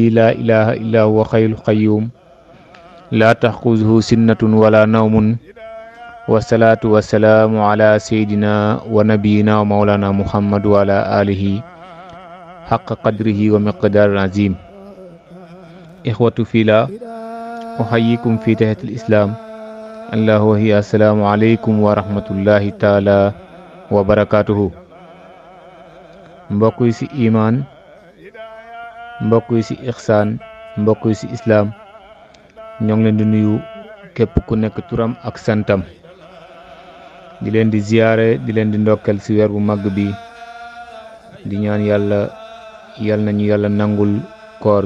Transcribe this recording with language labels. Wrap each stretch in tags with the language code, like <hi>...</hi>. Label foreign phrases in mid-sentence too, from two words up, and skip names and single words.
<ar>لا إله إلا هو حي القيوم لا تأخذه سنة ولا نوم والصلاة والسلام على سيدنا ونبينا ومولانا محمد وعلى آله حق قدره ومقدار العظيم إخوة في الله أحييكم في تحية الإسلام الله وهي السلام عليكم ورحمة الله تعالى وبركاته</ar> <wo>mbokk yi ci iman mbokk yi ci ihsan mbokk yi ci islam ñoo ngi leen di nuyu képp ku nekk turam ak santam di leen di ziyaare di leen di ndokkel ci weer bu màgg bi di ñaan yàlla nañu yàlla nangul koor</wo>